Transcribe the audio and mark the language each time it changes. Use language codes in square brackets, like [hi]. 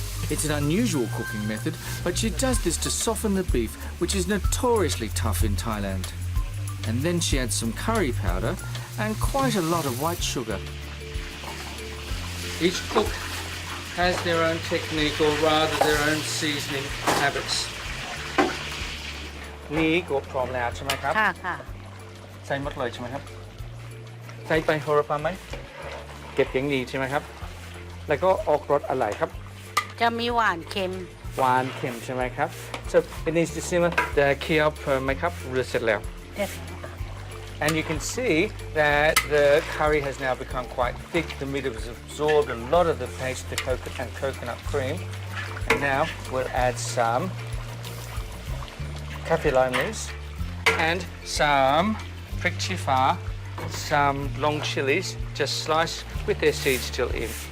[en] It's an unusual cooking method, but she does this to soften the beef, which is notoriously tough in Thailand. And then she adds some curry powder and quite a lot of white sugar. Each cook has their own technique or rather their own seasoning habits. [th] นี่ก็พร้อมแล้วใช่ไหมครับ ค่ะค่ะ ใส่หมดเลยใช่ไหมครับ ใส่ไปโหระพาไหม เก็บอย่างดีใช่ไหมครับ แล้วก็ออกรสอะไรครับ จะมีหวานเค็ม หวานเค็มใช่ไหมครับ [en] so it needs to simmer [th] แต่เคี่ยวเพิ่มไหมครับหรือเสร็จแล้ว [en] And you can see that the curry has now become quite thick. The meat has absorbed a lot of the taste, the coconut cream. And now we'll add some kaffir lime leaves and some prick chifa, some long chilies, just sliced with their seeds still in.